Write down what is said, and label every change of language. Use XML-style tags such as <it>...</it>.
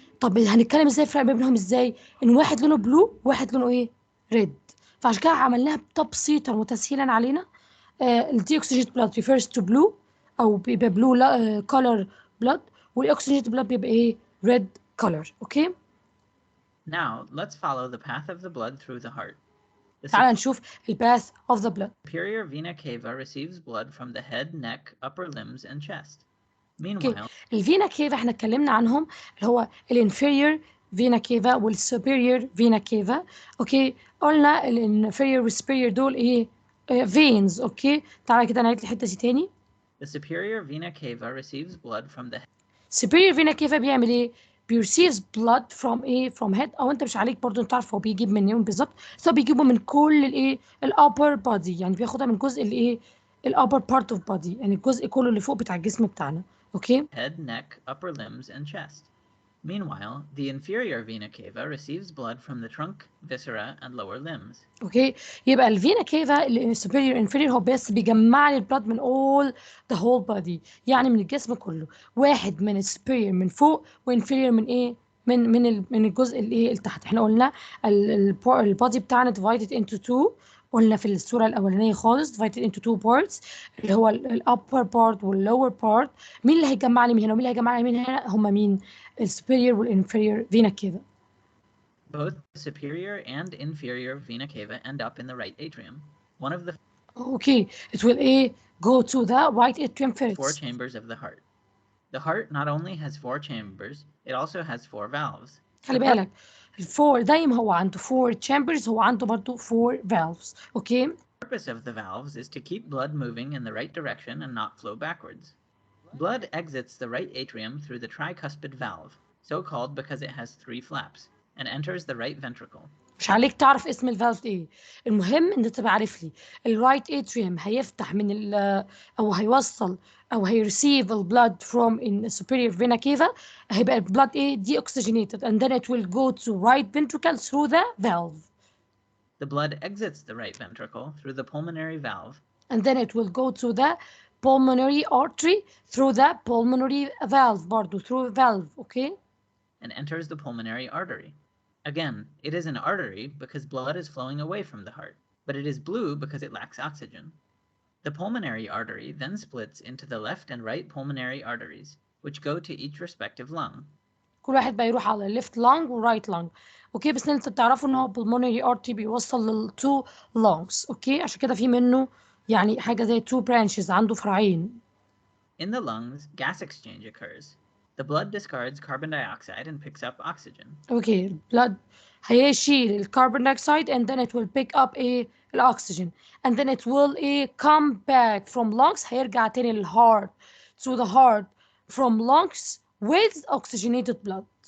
<ar>طب هنتكلم ازاي الفرق ما بينهم ازاي؟ ان واحد لونه بلو وواحد لونه ايه؟ ريد. فعشان كده عملناها بتبسيطا وتسهيلا علينا. الديوكسيجينيتد بلاد</ar> <en>refers to blue</en> <ar>او بيبقى</ar> <en>blue color blood،</en> <ar>والاكسجينيتد بلاد بيبقى ايه؟</ar> <en>red color.</en> <ar>اوكي،</ar> <en>Now, let's follow the path of the blood through the heart. The</en> <ar>تعال نشوف الباث</ar> <en>of the blood. superior vena cava receives blood from the head, neck, upper limbs, and chest.</en> <ar>اوكي،</ar> <en>Meanwhile,</en> <ar>الفينا كيفا احنا اتكلمنا عنهم، اللي هو الانفيريور فينا كيفا والسوبيريور فينا كيفا. اوكي، قلنا الانفيريور والسوبيريور دول ايه؟ فينز. اوكي، تعالى كده نعيد الحته دي تاني.</ar> <en>the superior vena cava receives blood from the</en> <ar>superior vena cava بيعمل ايه؟</ar> <en>receives blood from</en> <ar>ايه؟ from head، او انت مش عليك برضو انت عارف هو بيجيب منين بالظبط، بس هو بيجيبه من كل الايه؟ الupper body، يعني بياخدها من جزء الايه؟ ال</ar> <en>upper part of body،</en> <ar>يعني الجزء كله اللي فوق بتاع الجسم بتاعنا. اوكي،</ar> <en>head, neck, upper limbs, and chest. Meanwhile, the inferior vena cava receives blood from the trunk, viscera, and lower limbs.</en> <ar>اوكي، يبقى الفينا كيفا السوبيريور انفيريور هو بس بيجمع لي البلاد من</ar> <en>all the whole body،</en> <ar>يعني من الجسم كله، واحد من السوبيريور من فوق وانفيريور من ايه؟ من الجزء الايه اللي تحت. احنا قلنا البادي بتاعنا divided into two، قلنا في الصوره الاولانيه خالص</ar> <en>divided into two parts،</en> <ar>اللي هو الابر بارت واللور بارت. مين اللي هيجمع لي من هنا ومين اللي هيجمع لي من هنا؟ هم مين؟ السوبيريور والانفيريور فينا كيفا.</ar> <en>Both the superior and inferior vena cava end up in the right atrium, one of the Okay, it will go to the right atrium four first. chambers of the heart. The heart not only has four chambers, it also has four valves.</en> <ar>خلي بالك الفور دايما هو عنده</ar> <en>four chambers،</en> <ar>هو عنده برضه</ar> <en>four valves. Okay. The purpose of the valves is to keep blood moving in the right direction and not flow backwards. Blood exits the right atrium through the tricuspid valve, so called because it has three flaps, and enters the right ventricle. مش عليك تعرف اسم الفالف ايه، المهم ان تبقى عارف لي الرايت اتريوم هيفتح من او هيوصل او هيرسيف البلاد from in superior vena cava، هيبقى البلاد ايه؟ deoxygenated and then it will go to right ventricle through the valve. The blood exits the right ventricle through the pulmonary valve, and then it will go to the pulmonary artery through the pulmonary valve</en> <ar>برضو</ar> <en>through valve. Okay. and enters the pulmonary artery. Again, it is an artery because blood is flowing away from the heart, but it is blue because it lacks oxygen. The pulmonary artery then splits into the left and right pulmonary arteries, which go to each respective lung.</en> <ar>كل واحد بقى يروح على</ar> <en>left lung</en> <ar>و</ar> <en>right lung.</en> <ar>اوكي، بس انت تعرفوا ان هو pulmonary artery بيوصل لل two lungs. اوكي، عشان كده في منه يعني حاجة زي</ar> <en>two branches،</en> <ar>عنده فرعين.</ar> <en>In the lungs, gas exchange occurs. The blood discards carbon dioxide and picks up oxygen. Okay, blood</en> <ar>هيشيل الكربون</ar> <en>dioxide and then it will pick up الاكسجين and then it will come back from lungs،</en> <ar>هيرجع تاني</ar> <en>للheart to the heart from lungs with oxygenated blood.</en>